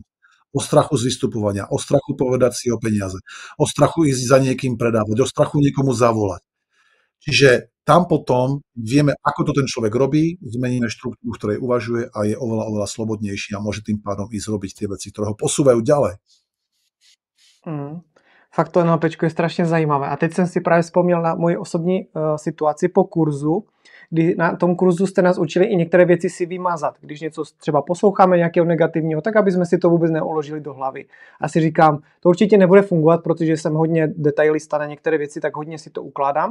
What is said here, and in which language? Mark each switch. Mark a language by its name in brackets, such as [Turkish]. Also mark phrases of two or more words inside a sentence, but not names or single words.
[Slovak] O strachu z vystupovania, o strachu povedať si o peniaze, o strachu ísť za niekým predávať, o strachu niekomu zavolať. Čiže tam potom vieme, ako to ten človek robí, zmeníme štruktúru, v ktorej uvažuje a je oveľa, oveľa slobodnejší a môže tým pádom ísť robiť tie veci, ktoré ho posúvajú ďalej. [Czech] Fakt to NLPčko je strašně zajímavé. A teď jsem si právě vzpomněl na moji osobní situaci po kurzu, kdy na tom kurzu jste nás učili i některé věci si vymazat. Když něco třeba posloucháme nějakého negativního, tak aby jsme si to vůbec neuložili do hlavy. A si říkám, to určitě nebude fungovat, protože jsem hodně detailista na některé věci, tak hodně si to ukládám.